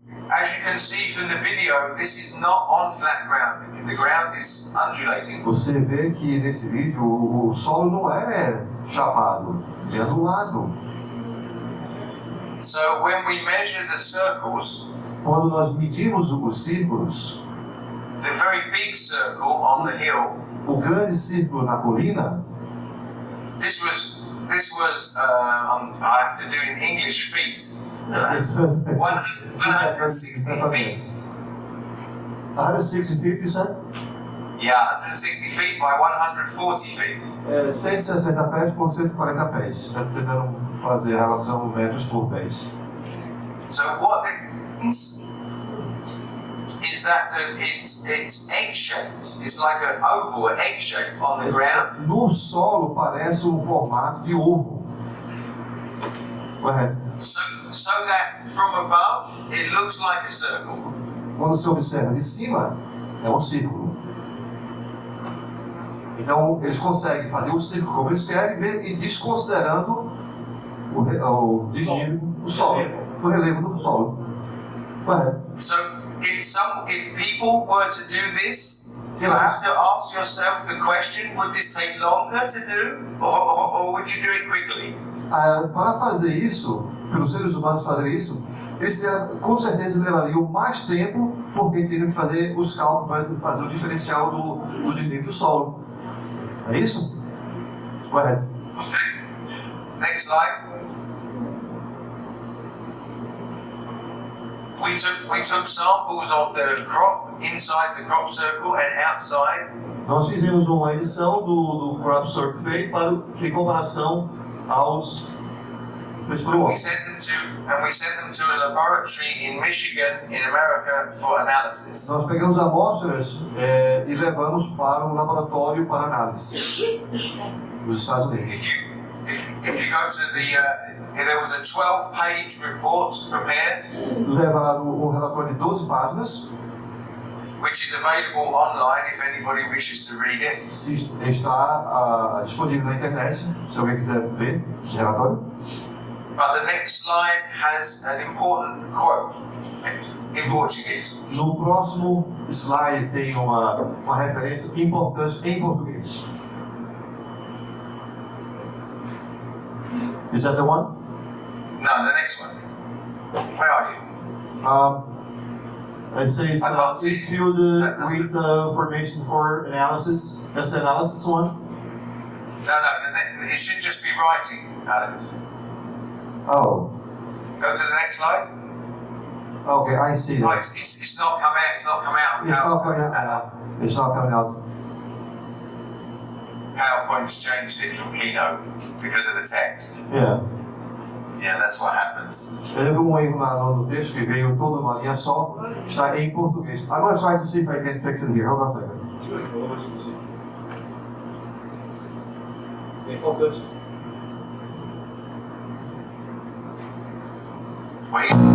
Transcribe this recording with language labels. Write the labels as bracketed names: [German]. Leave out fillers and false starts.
[English] As you can see from the video, this is not on flat ground. The ground is undulating. [Portuguese] Você vê que nesse vídeo o solo não é chapado, ele é ondulado. [English] So when we measure the circles, [Portuguese] Quando nós medimos os círculos, [English] the very big circle on the hill, [Portuguese] o grande círculo na colina, [English] this was I have to do in English feet. 160 feet. 160 feet, you said? Yeah, 160 feet by 140 feet. [Portuguese] 160 pés por 140 pés. Está tentando fazer a relação metros por pés. [English] So what it means is that it's egg-shaped. It's like an oval, an egg shape on the ground. [Portuguese] No solo parece formato de ovo. Correto. [English] So that from above it looks like a circle. [Portuguese] Quando se observa de cima, é um círculo. Então, eles conseguem fazer o círculo como eles querem, e desconsiderando o relevo do solo. Correto. [English] So if people were to do this, you have to ask yourself the question: would this take longer to do, or would you do it quickly? [Portuguese] Para fazer isso, pelos seres humanos fazer isso, eles com certeza levariam mais tempo, porque teriam que fazer os cálculos para fazer o diferencial do desnível do solo. É isso? Correto. [English] Okay. Next slide. We took samples of the crop inside the crop circle and outside. [Portuguese] Nós fizemos uma edição do crop circle feito em comparação aos [English] We sent them to a laboratory in Michigan, in America, for analysis. [Portuguese] Nós pegamos amostras e levamos para um laboratório para análise nos Estados Unidos. [English] If you go to there was a 12-page report prepared. [Portuguese] Levaram relatório de 12 páginas. [English] Which is available online if anybody wishes to read it. [Portuguese] Está disponível na internet, se alguém quiser ver esse relatório. [English] But the next slide has an important quote in Portuguese. [Portuguese] No próximo slide tem uma referência importante em português. [English] Is that the one? No, the next one. Where are you? It says is filled with information for analysis. That's the analysis one? No, it should just be writing, Alex. Oh. Go to the next slide. Okay, I see that. Oh, it's not come out. It's not come out. It's not coming out. It's not coming out. PowerPoint's changed it from Keynote because of the text. Yeah. Yeah, that's what happens. [Portuguese] Teve um erro no texto que veio toda uma linha só, está em português. [English] I'm going to try to see if I can fix it here. Hold on a second. Wait.